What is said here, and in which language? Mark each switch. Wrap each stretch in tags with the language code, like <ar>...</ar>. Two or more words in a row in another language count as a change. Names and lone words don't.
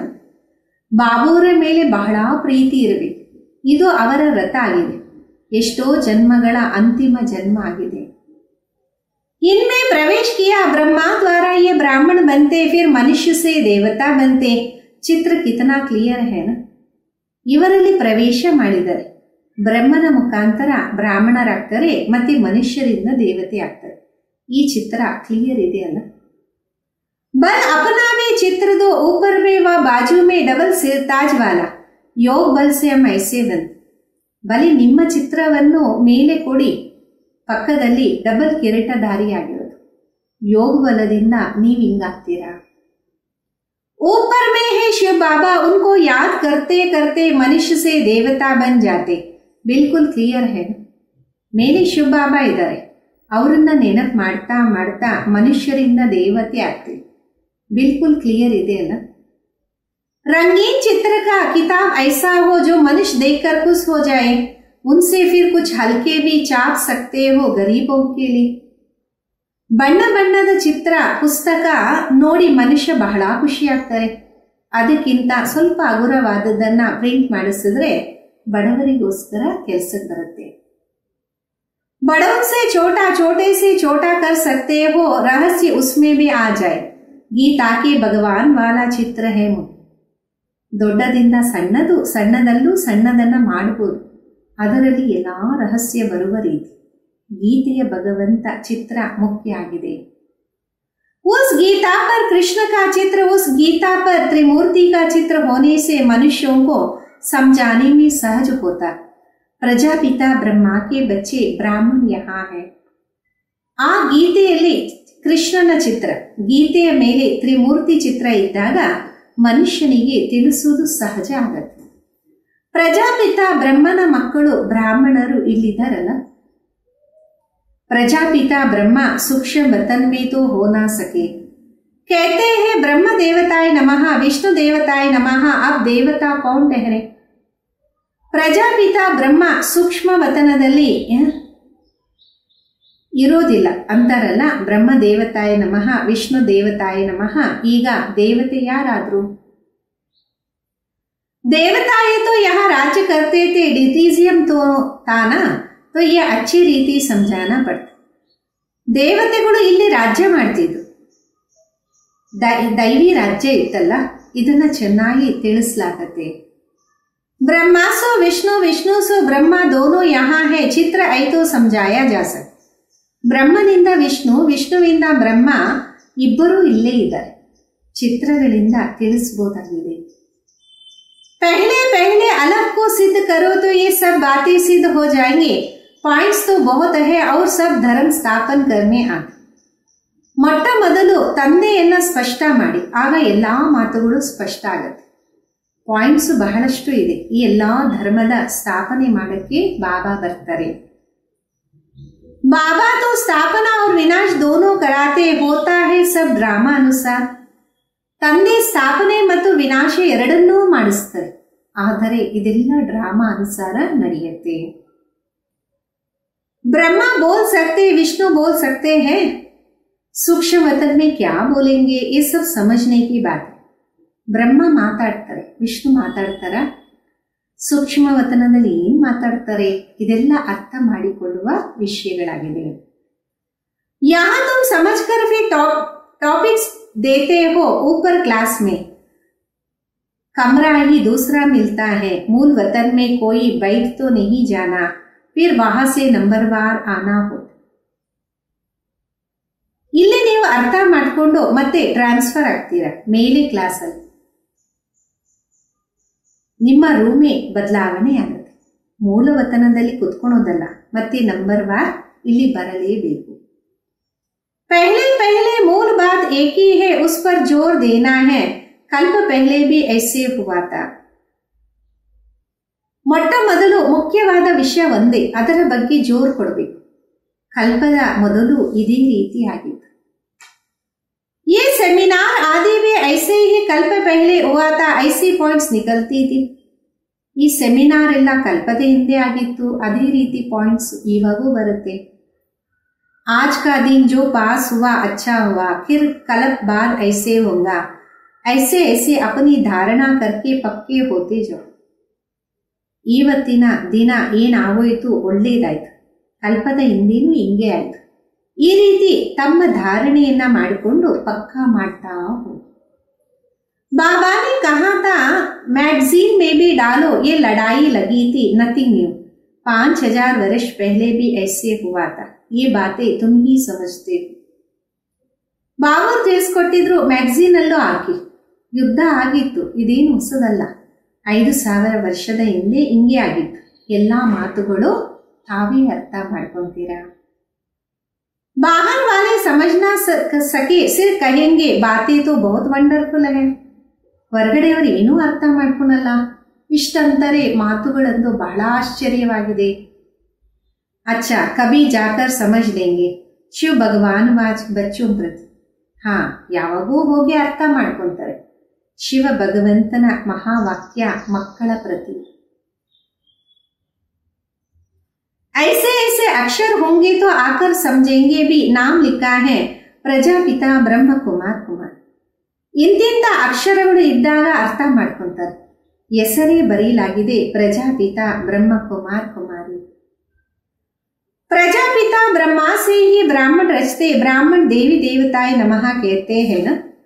<kn>ಬಾಬುವರ ಮೇಲೆ ಬಹಳ ಪ್ರೀತಿ ಇರಬೇಕು, ಇದು ಅವರ ರಥ ಆಗಿದೆ. ಎಷ್ಟೋ ಜನ್ಮಗಳ ಅಂತಿಮ ಜನ್ಮ ಆಗಿದೆ.</kn> <hi>इनमें प्रवेश किया ब्रह्मा द्वारा, ये ब्राह्मण बनते, फिर मनुष्य से देवता बनते. चित्र कितना क्लियर है ना.</hi> <kn>ಇವರಲ್ಲಿ ಪ್ರವೇಶ ಮಾಡಿದರೆ ಬ್ರಹ್ಮನ ಮುಖಾಂತರ ಬ್ರಾಹ್ಮಣರಾಗ್ತಾರೆ, ಮತ್ತೆ ಮನುಷ್ಯರಿಂದ ದೇವತೆ ಆಗ್ತಾರೆ. ಈ ಚಿತ್ರ ಕ್ಲಿಯರ್ ಇದೆ ಅಲ್ಲ.</kn> <hi>बल अपना भी चित्र दो, ऊपर में व बाजू में डबल सिरताज वाला. योग बल से हम ऐसे बनते.</hi> <kn>ಬಲಿ ನಿಮ್ಮ ಚಿತ್ರವನ್ನು ಮೇಲೆ ಕೊಡಿ, ಪಕ್ಕದಲ್ಲಿ ಡಬಲ್ ಕಿರೀಟಧಾರಿಯಾಗಿರೋದು. ಯೋಗ ಬಲದಿಂದ ನೀವು ಹಿಂಗಾಗ್ತೀರಾ.</kn> <hi>ऊपर में है शिव बाबा, उनको याद करते करते मनुष्य से देवता बन जाते. बिल्कुल क्लियर है.</hi> <kn>ಮೇಲೆ ಶಿವ ಬಾಬಾ ಇದ್ದಾರೆ, ಅವರನ್ನ ನೆನಪು ಮಾಡ್ತಾ ಮಾಡ್ತಾ ಮನುಷ್ಯರಿಂದ ದೇವತೆ ಆಗ್ತೀವಿ. बिल्कुल क्लियर ಇದೆ ಅಲ್ಲ.</kn> <hi>रंगीन चित्र का किताब ऐसा हो जो मनुष्य देखकर खुश हो जाए, उनसे फिर कुछ हल्के भी छाप सकते हो गरीबों के लिए.</hi> <kn>ಬಣ್ಣ ಬಣ್ಣದ ಚಿತ್ರ ಪುಸ್ತಕ ನೋಡಿ ಮನುಷ್ಯ ಬಹಳ ಖುಷಿಯಾಗ್ತಾರೆ. ಅದಕ್ಕಿಂತ ಸ್ವಲ್ಪ ಹಗುರವಾದದ್ದನ್ನ ಪ್ರಿಂಟ್ ಮಾಡಿಸಿದ್ರೆ ಬಡವರಿಗೋಸ್ಕರ ಕೆಲಸಕ್ಕೆ ಬರುತ್ತೆ.</kn> <hi>बड़ों से छोटा, छोटे से छोटा कर सकते हो, रहस्य उसमें भी आ जाए. गीता के भगवान वाला ಚಿತ್ರ है.</hi> <kn>ದೊಡ್ಡದಿಂದ ಸಣ್ಣದು, ಸಣ್ಣದಲ್ಲೂ ಸಣ್ಣದನ್ನ ಮಾಡಬಹುದು, ಅದರಲ್ಲಿ ಎಲ್ಲಾ ರಹಸ್ಯ ಬರುವ ರೀತಿ ಗೀತೆಯ ಭಗವಂತ ಚಿತ್ರ ಮುಖ್ಯ ಆಗಿದೆ.</kn> <hi>उस गीता पर कृष्ण का चित्र, उस गीता पर त्रिमूर्ति का चित्र होने से मनुष्यों को समझाने में सहज होता। प्रजापिता ब्रह्मा के बच्चे ब्राह्मण यहाँ है।</hi> <kn>ಆ ಗೀತೆಯಲ್ಲಿ ಕೃಷ್ಣನ ಚಿತ್ರ, ಗೀತೆಯ ಮೇಲೆ ತ್ರಿಮೂರ್ತಿ ಚಿತ್ರ ಇದ್ದಾಗ ಮನುಷ್ಯನಿಗೆ ತಿಳಿಸುವುದು ಸಹಜ ಆಗತ್ತೆ. ಪ್ರಜಾಪಿತ ಬ್ರಹ್ಮನ ಮಕ್ಕಳು ಬ್ರಾಹ್ಮಣರು ಇಲ್ಲಿದ್ದಾರಲ್ಲ.</kn> <hi>प्रजापिता ब्रह्मा सूक्ष्म वतन में तो हो ना सके। कहते हैं ब्रह्म देवताय नमः, विष्णु देवताय नमः, अब देवता कौन ठहरे?</hi> <kn>ಪ್ರಜಾಪಿತ ಬ್ರಹ್ಮ ಸೂಕ್ಷ್ಮ ವತನದಲ್ಲಿ ಇರೋದಿಲ್ಲ ಅಂತಾರಲ್ಲ. ಬ್ರಹ್ಮ ದೇವತಾಯ ನಮಃ, ವಿಷ್ಣು ದೇವತಾಯ ನಮಃ. ಈಗ ದೇವತೆ ಯಾರಾದ್ರು?</kn> <hi>देवताएं तो यहाँ राज्य करते थे, डिटीजियम तो था ना, तो ये अच्छी ರೀತಿ समझाना पड़ता.</hi> <kn>ದೇವತೆಗಳು ಇಲ್ಲಿ ರಾಜ್ಯ ಮಾಡ್ತಿದ್ರು, ದೈವಿ ರಾಜ್ಯ ಇತ್ತಲ್ಲ, ಇದನ್ನ ಚೆನ್ನಾಗಿ ತಿಳಿಸಲಾಗತ್ತೆ.</kn> <hi>ब्रह्मा सो विष्णु, विष्णु सो ब्रह्मा, दोनों यहाँ है, चित्र ಐ तो समझाया जा सकता.</hi> <kn>ಬ್ರಹ್ಮನಿಂದ ವಿಷ್ಣು, ವಿಷ್ಣುವಿಂದ ಬ್ರಹ್ಮ ಇಬ್ಬರೂ ಇಲ್ಲೇ ಇದ್ದಾರೆ, ಚಿತ್ರಗಳಿಂದ ತಿಳಿಸಬಹುದಾಗಿದೆ.</kn> <hi>पहले पहले अलग को सिद्ध करो तो ये सब बातें सिद्ध हो जाएंगे. पॉइंट्स तो बहुत है और सब धर्म स्थापन करने आते.</hi> <kn>ಮೊಟ್ಟ ಮೊದಲು ತಂದೆಯನ್ನ ಸ್ಪಷ್ಟ ಮಾಡಿ, ಆಗ ಎಲ್ಲಾ ಮಾತುಗಳು ಸ್ಪಷ್ಟ ಆಗತ್ತೆ. ಪಾಯಿಂಟ್ಸ್ ಬಹಳಷ್ಟು ಇದೆ. ಈ ಎಲ್ಲಾ ಧರ್ಮದ ಸ್ಥಾಪನೆ ಮಾಡಕ್ಕೆ ಬಾಬಾ ಬರ್ತಾರೆ.</kn> <hi>बाबा तो स्थापना और विनाश दोनों कराते, होता है सब ड्रामा अनुसार.</hi> <kn>ತಂದೆ ಸ್ಥಾಪನೆ ಮತ್ತು ವಿನಾಶ ಎರಡನ್ನೂ ಮಾಡಿಸ್ತಾರೆ, ಆದರೆ ಇದೆಲ್ಲ ಡ್ರಾಮಾ ಅನುಸಾರ ನಡೆಯುತ್ತೆ.</kn> <hi>ब्रह्मा बोल सकते, विष्णु बोल सकते हैं, सूक्ष्म वतन में क्या बोलेंगे, ये सब समझने की बात है.</hi> <kn>ಬ್ರಹ್ಮ ಮಾತಾಡ್ತಾರೆ, ವಿಷ್ಣು ಮಾತಾಡ್ತಾರ, ಸೂಕ್ಷ್ಮ ವತನದಲ್ಲಿ ಏನ್ ಮಾತಾಡ್ತಾರೆ, ಇದೆಲ್ಲ ಅರ್ಥ ಮಾಡಿಕೊಳ್ಳುವ ವಿಷಯಗಳಾಗಿದೆ.</kn> <hi>यहाँ तुम समझकर फिर टॉपिक्स देते हो ऊपर क्लास में, कमरा ही दूसरा मिलता है, मूल वतन में कोई बैठ तो नहीं जाना, फिर वहां से नंबरवार आना हो.</hi> <kn>ಇಲ್ಲಿ ನೀವು ಅರ್ಥ ಮಾಡಿಕೊಂಡು ಮತ್ತೆ ಟ್ರಾನ್ಸ್ಫರ್ ಆಗ್ತೀರಾ ಮೇಲೆ ಕ್ಲಾಸಲ್ಲಿ, ನಿಮ್ಮ ರೂಮೇ ಬದಲಾವಣೆ ಆಗುತ್ತೆ. ಮೂಲ ವತನದಲ್ಲಿ ಕುತ್ಕೊಳ್ಳೋದಲ್ಲ, ಮತ್ತೆ ನಂಬರ್ ವಾರ್ ಇಲ್ಲಿ ಬರಲೇಬೇಕು.</kn> <hi>पहले पहले मूल बात एक ही है, उस पर जोर देना है. कल्प पहले भी ऐसे हुआ था.</hi> <kn>ಮೊಟ್ಟ ಮೊದಲು ಮುಖ್ಯವಾದ ವಿಷಯ ಒಂದೇ, ಅದರ ಬಗ್ಗೆ ಜೋರ್ ಕೊಡಬೇಕು. ಕಲ್ಪದ ಮೊದಲು ಇದೇ ರೀತಿ ಆಗಿತ್ತು.</kn> <hi>ये सेमिनार आदि भी ऐसे ही कल्प पहले हुआ था, ऐसी पॉइंट्स निकलती थी.</hi> <kn>ಈ ಸೆಮಿನಾರ್ ಎಲ್ಲ ಕಲ್ಪದ ಹಿಂದೆ ಆಗಿತ್ತು, ಅದೇ ರೀತಿ ಪಾಯಿಂಟ್ಸ್ ಇವಾಗೂ ಬರುತ್ತೆ.</kn> <hi>आज का दिन जो पास हुआ अच्छा हुआ, फिर कल्प बाद ऐसे होगा, ऐसे ऐसे अपनी धारणा करके पक्के होते जाओ.</hi> <kn>ಇವತ್ತಿನ ದಿನ ಏನಾಗೋಯ್ತು, ಒಳ್ಳೇದಾಯ್ತು, ಕಲ್ಪದ ಹಿಂದೇನು ಹಿಂಗೆ ಆಯ್ತು, ಈ ರೀತಿ ತಮ್ಮ ಧಾರಣೆಯನ್ನ ಮಾಡಿಕೊಂಡು ಪಕ್ಕಾ ಮಾಡ್ತಾ ಹೋಗಿ.</kn> <hi>बाबा ने कहा था मैगजीन में भी डालो, ये लड़ाई लगी थी,</hi> <en>nothing new,</en> <hi>5000 वर्ष पहले भी ऐसे हुआ था, ये बातें तुम ही समझते हो.</hi> <kn>ಬಾಬಾ ತಿಳಿಸ್ಕೊಟ್ಟಿದ್ರು, ಮ್ಯಾಗಝೀನ್ ಅಲ್ಲೂ ಹಾಕಿ, ಯುದ್ಧ ಆಗಿತ್ತು, ಇದೇನು ಹೊಸದಲ್ಲ, 5000 ವರ್ಷದ ಹಿಂದೆ ಹಿಂಗೆ ಆಗಿತ್ತು, ಎಲ್ಲಾ ಮಾತುಗಳು ತಾವೇ ಅರ್ಥ ಮಾಡ್ಕೊಂತೀರಾ.</kn> <hi>बाहर वाले समझना सके सिर्फ कहेंगे बातें तो बहुत ವಂಡರ್ಫುಲ್ है,</hi> <kn>ಹೊರಗಡೆಯವರು ಏನೂ ಅರ್ಥ ಮಾಡ್ಕೊಳಲ್ಲ, ಇಷ್ಟಂತಾರೆ ಮಾತುಗಳಂತೂ ಬಹಳ ಆಶ್ಚರ್ಯವಾಗಿದೆ.</kn> <hi>अच्छा कभी जाकर समझ लेंगे, शिव भगवान वाच बच्चों प्रति.</hi> <kn>ಹಾ, ಯಾವಾಗೂ ಹೋಗಿ ಅರ್ಥ ಮಾಡ್ಕೊಂತಾರೆ, ಶಿವ ಭಗವಂತನ ಮಹಾವಾಕ್ಯ ಮಕ್ಕಳ ಪ್ರತಿ.</kn> <hi>ऐसे ऐसे अक्षर होंगे तो आकर समझेंगे भी, नाम लिखा है ಪ್ರಜಾಪಿತಾ ಬ್ರಹ್ಮ ಕುಮಾರ್ ಕುಮಾರ್.</hi> <kn>ಇಂತಿಂತ ಅಕ್ಷರಗಳು ಇದ್ದಾಗ ಅರ್ಥ ಮಾಡ್ಕೊಂತಾರೆ, ಹೆಸರೇ ಬರೀಲಾಗಿದೆ ಪ್ರಜಾಪಿತಾ ಬ್ರಹ್ಮ ಕುಮಾರ್ ಕುಮಾರಿ.</kn> <hi>प्रजापिता ब्रह्मा से ही ब्राह्मण रचते, ब्राह्मण देवी देवताय नमः कहते हैं ना.</hi>